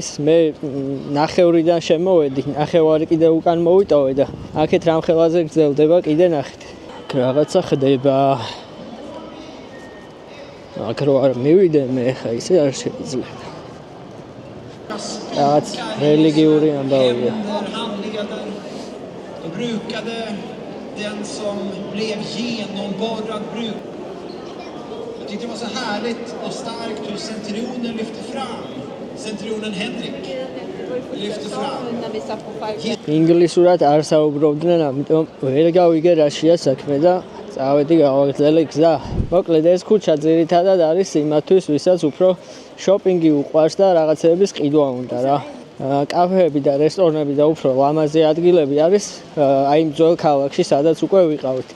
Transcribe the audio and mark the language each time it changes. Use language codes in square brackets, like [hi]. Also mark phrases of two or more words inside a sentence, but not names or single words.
[ka] მე ნახევრიდან შემოვედი, ნახევარი კიდე უკან მოვიტოვე და აქეთ რამხელაზე გრძელდება, კიდე ნახეთ. რაღაცა ხდება. აქ რო არ მივიდე მე ხა ისე არ შეიძლება. Რაღაც რელიგიური ამბავია. [sv] Den som blev genomborrad bruk. Jag tyckte det var så härligt och starkt hur centurionen lyfte fram. Centurionen Henrik lyfte fram. [ka] ინგლისურად არ საუბრობდნენ, ამიტომ ვერ გავიგე რა შეა საქმე და წავედი გავაგრძელე გზა. მოკლედ ეს ქუჩა ძირითადად არის იმათვის, ვისაც უფრო შოპინგი უყვარს და რაღაცეების ყიდვა უნდა რა. კაფეები და რესტორნები და უფრო ლამაზი ადგილები არის აი იმ ძველ ქალაქში, სადაც უკვე ვიყავით.